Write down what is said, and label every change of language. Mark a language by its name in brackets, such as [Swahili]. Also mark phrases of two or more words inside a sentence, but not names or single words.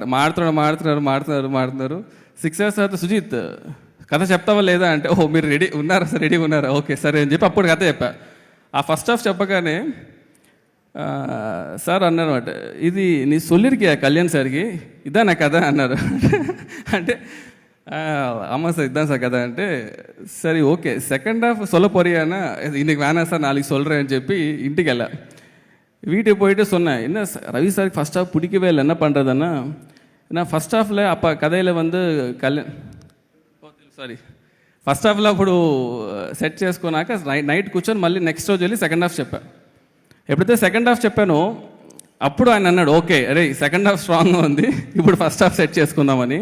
[Telugu] మాడుతున్నారు 6 hours తర్వాత సుజిత్ కథ చెప్తావా లేదా అంటే, ఓహో మీరు రెడీ ఉన్నారా, ఓకే సరే అని చెప్పి అప్పుడు కథ చెప్పా. ఆ [English] first half [Telugu] చెప్పగానే సార్ అన్నారన్నమాట, ఇది [Tamil] நீ சொல்லிருக்கியா [Telugu] కళ్యాణ్ సార్కి, ఇదా నా కథ అన్నారు. [Tamil] అంటే ஆமாம் சார் இதுதான் சார் கதை అంటే சரி [English] okay second half [Tamil] சொல்ல போறியானா இன்னைக்கு வேணாம் சார் நாளைக்கு சொல்கிறேன் [Telugu] అని చెప్పి ఇంటికి వెళ్ళా. [Tamil] வீட்டுக்கு போயிட்டு சொன்னேன், என்ன ரவி சாருக்கு ஃபஸ்ட் ஹாஃப் பிடிக்கவே இல்லை, என்ன பண்ணுறதுன்னா நான் [English] first half [Telugu] అప్ప కథలో [English] first half [Telugu] అప్పుడు సెట్ చేసుకున్నాక నైట్ కూర్చొని మళ్ళీ నెక్స్ట్ రోజు వెళ్ళి [English] second half [Telugu] చెప్పా. ఎప్పుడైతే [English] second half [Telugu] చెప్పానో అప్పుడు ఆయన అన్నాడు, ఓకే అరే [English] second half [Telugu] స్ట్రాంగ్గా ఉంది, ఇప్పుడు [English] first half [Telugu] సెట్ చేసుకుందామని.